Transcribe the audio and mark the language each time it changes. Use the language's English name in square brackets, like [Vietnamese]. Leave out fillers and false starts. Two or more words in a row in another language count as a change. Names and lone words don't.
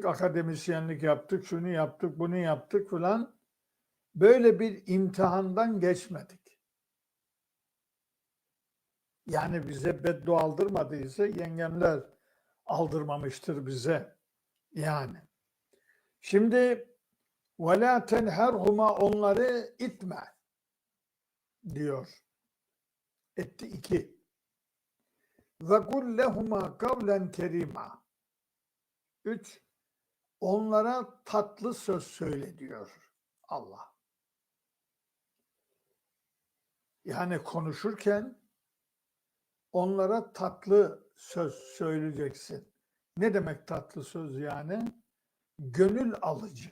[Turkish] Akademisyenlik yaptık. Şunu yaptık, bunu yaptık falan. Böyle bir imtihandan geçmedik. Yani bize beddua aldırmadıysa yengemler aldırmamıştır bize. Yani. Şimdi [Arabic] وَلَا تَنْهَرْهُمَا [Turkish] onları itme diyor. Etti 2. [Arabic] وَقُلْ لَهُمَا قَوْلًا كَرِيمًا 3. [Turkish] Onlara tatlı söz söyle diyor Allah. Yani konuşurken onlara tatlı söz söyleyeceksin. Ne demek tatlı söz yani? Gönül alıcı.